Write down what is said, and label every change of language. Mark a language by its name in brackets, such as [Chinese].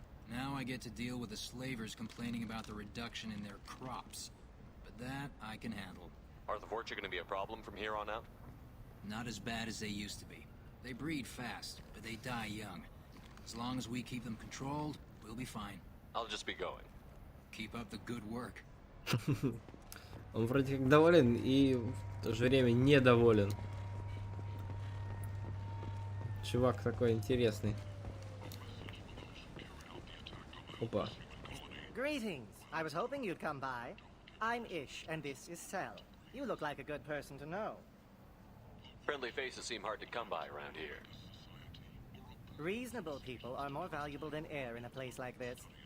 [English] Now I get to deal with the slavers complaining about the reduction in their crops. But that I can handle. Are the Vorcha going to be a problem from here on out? Not as bad as they used to be. They breed fast, but they die young. As long as we keep them controlled, we'll be fine. I'll just be going. Keep up the good work. [Russian] Он вроде как доволен и в то же время недоволен. Чувак такой интересный. Опа. [English] Greetings. I was hoping you'd come by. I'm Ish, and this is Sel. You look like a good person to know. Friendly faces seem hard to come by around here. Reasonable people are more valuable than air in a place like this.